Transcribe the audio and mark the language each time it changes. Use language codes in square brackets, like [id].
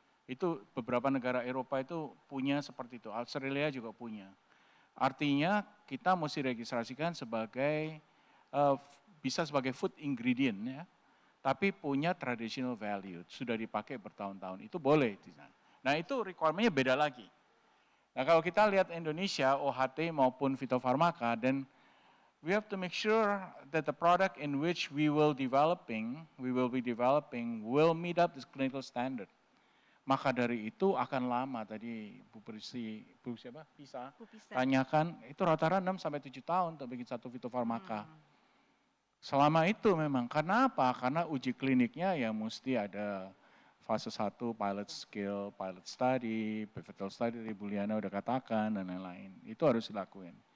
[id] Itu beberapa negara Eropa itu punya seperti itu, Australia juga punya. Artinya kita mesti registrasikan sebagai, bisa sebagai food ingredient ya, tapi punya traditional value, sudah dipakai bertahun-tahun, itu boleh. Nah itu requirement-nya beda lagi. Nah kalau kita lihat Indonesia, OHT maupun fitofarmaka, dan [en] we have to make sure that the product in which we will be developing will meet up this clinical standard. [id] Maka dari itu akan lama, tadi Bu siapa? Pisa, tanyakan, itu rata-rata 6-7 tahun untuk bikin satu fitofarmaka. Selama itu memang, karena apa? Karena uji kliniknya ya mesti ada fase 1, pilot skill, pilot study, pivotal study, Bu Liana udah katakan, dan lain-lain. Itu harus dilakuin.